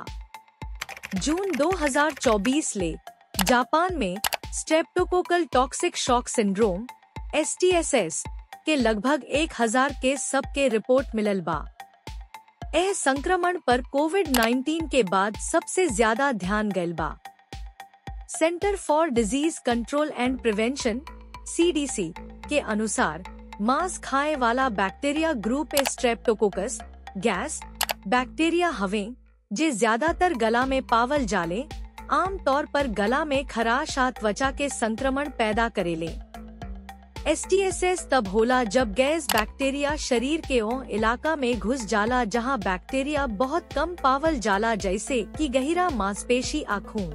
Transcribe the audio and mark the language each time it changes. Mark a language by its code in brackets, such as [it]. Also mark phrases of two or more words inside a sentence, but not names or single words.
[bho] जून 2024 ले जापान में [en] streptococcal toxic shock syndrome [bho] (STSS) के लगभग 1000 केस सब के रिपोर्ट मिलल बा। यह संक्रमण पर कोविड-19 के बाद सबसे ज्यादा ध्यान गयल बा। सेंटर फॉर डिजीज कंट्रोल एंड प्रिवेंशन (CDC) के अनुसार मांस खाए वाला बैक्टीरिया ग्रुप स्ट्रेप्टोकोकस गैस बैक्टीरिया हवे जे ज्यादातर गला में पावल जाले, आम तौर पर गला में खराश आ त्वचा के संक्रमण पैदा करेले। STSS तब होला जब गैस बैक्टीरिया शरीर के ओ इलाका में घुस जाला जहां बैक्टीरिया बहुत कम पावल जाला, जैसे कि गहिरा मांसपेशी आ खून।